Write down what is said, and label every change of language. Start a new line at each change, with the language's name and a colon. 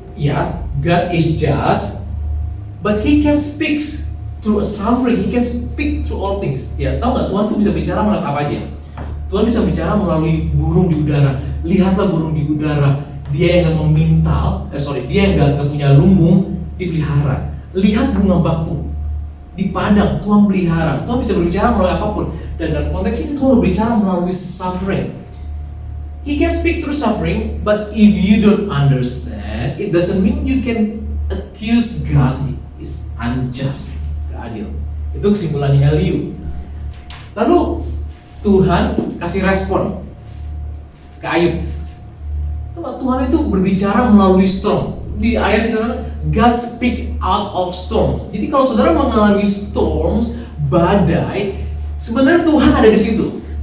English: Ya, God is just, but He can speak through a suffering. He can speak through all things.
Indonesian: Ya, tahu nggak, Tuhan tuh bisa bicara melalui apa aja. Tuhan bisa bicara melalui burung di udara. Lihatlah burung di udara dia yang nggak memintal, dia yang nggak punya lumbung dipelihara. Lihat bunga bakung di padang, Tuhan pelihara. Tuhan bisa berbicara melalui apapun. Dan dalam konteks ini Tuhan berbicara melalui suffering.
English: He can speak through suffering, but if you don't understand, it doesn't mean you can accuse God is unjust,
Indonesian: gak adil. Itu kesimpulannya Elihu. Lalu Tuhan kasih respon ke Ayub. Tuhan itu berbicara melalui storm. Di ayat itu
English: God speak out of storms.
Indonesian: Jadi kalau saudara mengalami storms, badai, sebenarnya Tuhan ada di situ.